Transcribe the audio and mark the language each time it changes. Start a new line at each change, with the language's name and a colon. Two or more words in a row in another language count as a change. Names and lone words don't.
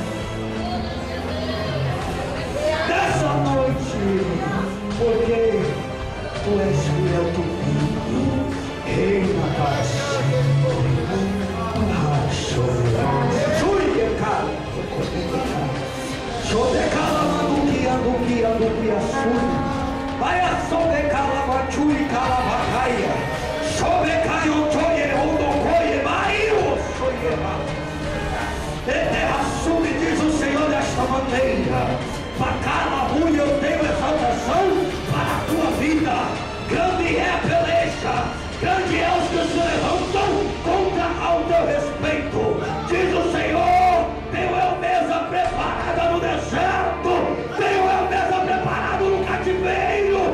Portuguese: Nessa noite, porque tu és fiel, tu reina para sempre. Vai a sobrecala, bachui, calabacaia. Sobrecaio, toie, ondocoie, maio, soiema. Eterra sube, diz o Senhor desta maneira. Bacala, ruim, eu tenho exaltação para a tua vida. Grande é a peleja, grande é os que se levantam contra ao teu respeito. Diz o Senhor, tenho eu mesa preparada no deserto, tenho eu mesa preparada no cativeiro.